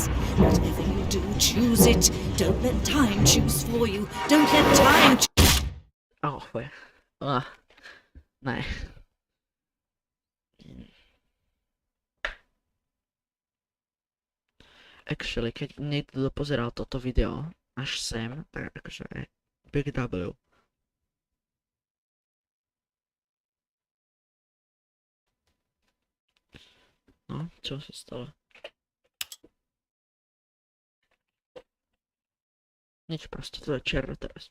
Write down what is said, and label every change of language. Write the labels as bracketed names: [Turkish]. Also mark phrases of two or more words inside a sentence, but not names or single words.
[English] Whatever you do, choose it. Don't let time choose for you. Don't let time Oh, wait. Nej. Actually, [Slovak] keď niekto dopozeral toto video až sem, tak akože Big W. No, čo sa stalo? Nič, proste to je černo teraz.